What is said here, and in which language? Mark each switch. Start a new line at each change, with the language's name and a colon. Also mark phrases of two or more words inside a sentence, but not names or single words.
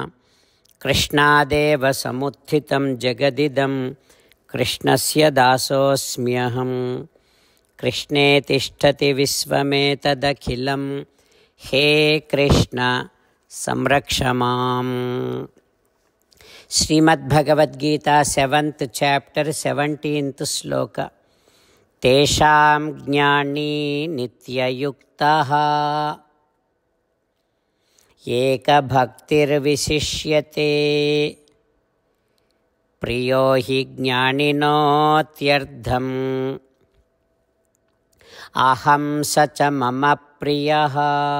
Sanskrit: कृष्णदेव समुत्थितं जगदिदं कृष्णस्य दासोस्म्यहम्. कृष्णे तिष्ठति विश्वमेतदखिलं हे कृष्ण संरक्षमम्.
English: Srimad Bhagavad Gita 7th chapter 17th sloka.
Sanskrit: तेषां ज्ञानी नित्ययुक्तः एक भक्तिर् विशिष्यते प्रियो हि ज्ञानिनोऽत्यर्थम् अहं सच मम प्रियः.